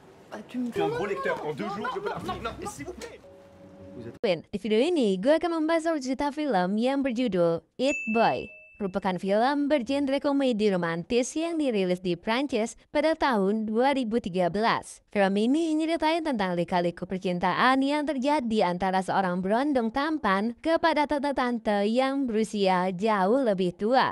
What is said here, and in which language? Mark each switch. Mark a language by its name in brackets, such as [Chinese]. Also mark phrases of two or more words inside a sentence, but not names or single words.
[French] Ah, tu me J'ai un gros lecteur. En 2 jours, je peux la refaire. Non, s'il vous plaît. [Indonesian] Di video ini, gue akan membahas soal cerita film yang berjudul It Boy. Merupakan film bergenre komedi romantis yang dirilis di Prancis pada tahun 2013. Film ini nyeritain tentang lika-liku percintaan yang terjadi antara seorang berondong tampan kepada tante-tante yang berusia jauh lebih tua.